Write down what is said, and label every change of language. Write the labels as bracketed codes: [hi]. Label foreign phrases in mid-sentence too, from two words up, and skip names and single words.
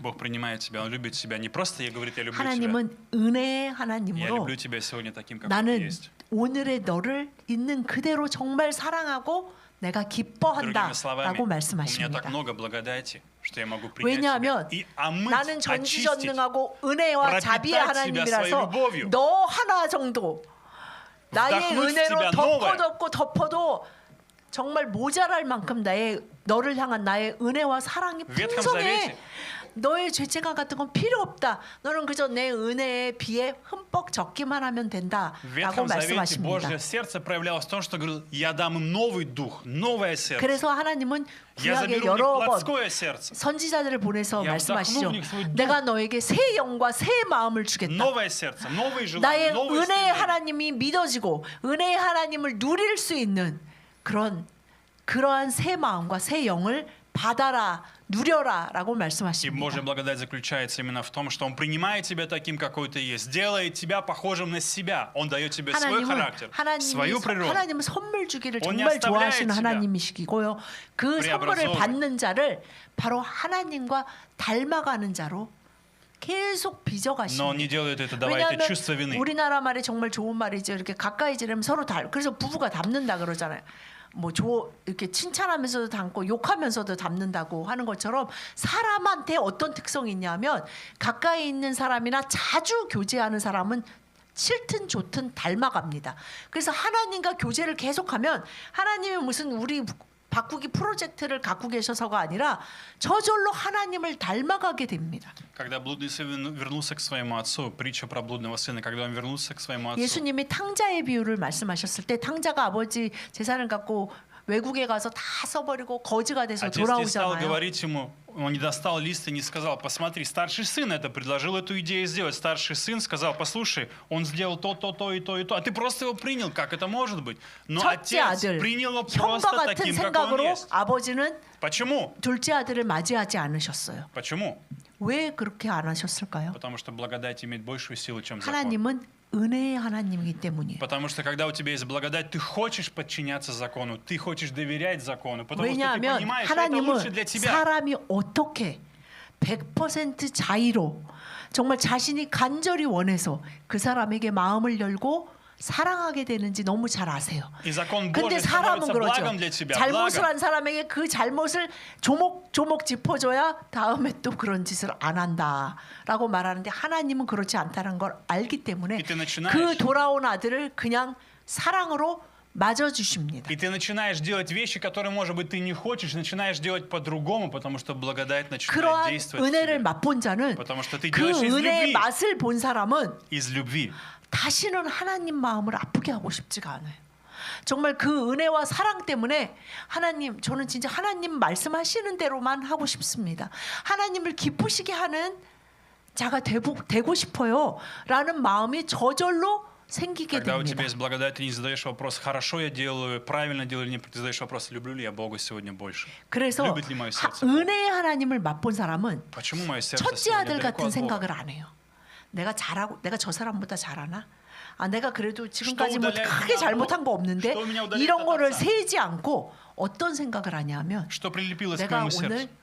[ru] Бог принимает тебя, Он любит тебя. Не просто я говорит, я люблю тебя. [ko] 하나님은 은혜의 [ru] Я [ko] 하나님으로 [ru] люблю тебя сегодня таким, как ты [ko] 나는 [ru] есть. [ko] 오늘의 너를 있는 그대로 정말 사랑하고 내가 [ru] Другими [ko] 기뻐한다라고 [ru] словами, у меня [ko] 말씀하십니다. [ru] так много благодати, что я могу принять [ko] 왜냐하면 [ru] тебя и омыть, [ko] 나는 [ru] очистить. [ko] 전지전능하고 은혜와 자비의 [ru] пропитать себя своей [ko] 하나님이라서 [ru] любовью. [ko] 너 하나 정도 나의 [ru] вдохнуть в [ko] 은혜로 [ru] тебя новое. [ko] 덮어도 정말 모자랄 만큼 너를 향한 나의 은혜와 사랑이 [ru] В Ветхом [ko] 풍성해. [ru] Завете [ko] 너의 죄책감 같은 건 필요 없다. 너는 그저 내 은혜에 비해 흠뻑 적기만 하면 [ru] В [ko] 된다라고 [ru] Ветхом Завете [ko] 말씀하십니다. [ru] Божье сердце проявлялось в том, что говорил, я дам им новый дух, новое сердце. [ko] 그래서 하나님은 [ru] Я [ko] 구약에 [ru] заберу у них [ko] 여러 번 [ru] плотское сердце, [ko] 선지자들을 보내서 [ru] Я [ko] 말씀하시죠. [ru] вдохну в них свой дух. [ko] 내가 너에게 새 영과 새 마음을 주겠다. [ru] новое сердце, новые [ko] 나의 [ru] желания, новые [ko] 은혜의 [ru] стремления. [ko] 하나님이 믿어지고 은혜의 하나님을 누릴 수 있는 그러한 새 마음과 새 영을 받아라, 누려라라고 [ru] И [ko] 말씀하십니다. [ru] Божья благодать заключается именно в том, что Он принимает тебя таким, какой ты есть, делает тебя похожим на себя. Он дает тебе свой характер, свою природу. [ko] 하나님은 선물 주기를 [ru] Он не [ko] 정말 [ru] оставляет [ko] 좋아하시는 [ru] тебя. [ko] 하나님이시고요. 그 선물을 [ru] преобразовывает. [ko] 받는 자를 바로 하나님과 닮아가는 자로 계속 [ru] Но Он не [ko] 빚어가십니다. [ru] делает это, давая это [ko] 왜냐하면 [ru] чувство вины. [ko] 우리나라 말이 정말 좋은 말이죠. 이렇게 가까이 지내면 서로 그래서 부부가 닮는다 그러잖아요. 이렇게 칭찬하면서도 닮고 욕하면서도 닮는다고 하는 것처럼 사람한테 어떤 특성이 있냐면 가까이 있는 사람이나 자주 교제하는 사람은 싫든 좋든 닮아갑니다. 그래서 하나님과 교제를 계속하면 하나님이 무슨 우리 바꾸기 프로젝트를 갖고 계셔서가 아니라 저절로 하나님을 닮아가게 됩니다. [ru] Когда блудный сын вернулся к своему отцу, притча про блудного сына, когда он вернулся к своему отцу, [ko] 예수님이 탕자의 비유를 말씀하셨을 때 탕자가 아버지 재산을 갖고 외국에 가서 다 써버리고 거지가 돼서 [ru] отец не стал [ko] 돌아오잖아요. [ru] говорить ему, он не достал лист и не сказал, посмотри, старший сын это предложил эту идею сделать. Старший сын сказал, послушай, он сделал то, и то, а ты просто его принял, как это может быть? Но [ko] 첫째 [ru] отец [ko] 아들, [ru] принял его [ko] 형과 [ru] просто [ko] 같은 [ru] таким, как он [ko] 생각으로 [ru] есть. [ko] 아버지는 [ru] Почему? [ko] 둘째 아들을 맞이하지 않으셨어요. [ru] Почему? [ko] 왜 그렇게 안 하셨을까요? [ru] Потому что благодать имеет большую силу, чем закон. [ko] 하나님은 은혜의 하나님이기 때문이에요. [ru] Потому что когда у тебя есть благодать, ты хочешь подчиняться закону, ты хочешь доверять закону, потому что ты [ko] 왜냐하면 [ru] понимаешь, что это лучше для [ko] 하나님은 [ru] тебя. [ko] 사람이 어떻게 100% 자의로 정말 자신이 간절히 원해서 그 사람에게 마음을 열고 사랑하게 되는지 너무 잘 아세요. [ru] И закон [ko] 근데 [ru] Божий [ko] 사람은 [ru] становится [ko] 그러죠. [ru] благом для тебя. [ko] 잘못을 [ru] благом. [ko] 한 사람에게 그 잘못을 조목조목 짚어줘야 다음에 또 그런 짓을 안 한다라고 말하는데 하나님은 그렇지 않다는 걸 알기 때문에 이때 начинаешь. 그 돌아온 아들을 그냥 사랑으로 맞아 주십니다. [ru] И ты начинаешь делать вещи, которые, может быть, ты не хочешь, начинаешь делать по-другому, потому что благодать начинает [ko] 그러한 [ru] действовать в [ko] 은혜를 [ru] тебе. [ko] 맛본 자는 [ru] Потому что ты [ko] 그 [ru] делаешь из [ko] 은혜의 [ru] любви. [ko] 맛을 본 사람은 [ru] Из любви. [ko] 다시는 하나님 마음을 아프게 하고 싶지가 않아요. 정말 그 은혜와 사랑 때문에 하나님, 저는 진짜 하나님 말씀하시는 대로만 하고 싶습니다. 하나님을 기쁘시게 하는 자가 되고 싶어요 라는 마음이 저절로 생기게 [ru] Когда у [ko] 됩니다. [ru] тебя есть благодать, ты не задаешь вопрос, хорошо я делаю, правильно делаю или нет, ты задаешь вопрос, люблю ли я Бога сегодня больше. [ko] 그래서 [ru] Любит ли мое сердце Бога? [ko] 은혜의 하나님을 맛본 사람은 [ru] Почему мое сердце [ko] 첫째 [ru] сегодня [ko] 아들 [ru] далеко [ko] 같은 [ru] от Бога? [ko] 생각을 안 해요. 내가 잘하고 내가 저 사람보다 잘하나? 내가 그래도 지금까지 뭐 크게 잘못한 거 없는데 이런 거를 세지 않고 어떤 생각을 하냐면 [ru] Что прилепилось к [ko] 내가 [ru] моему [ko] 오늘 [ru] сердцу?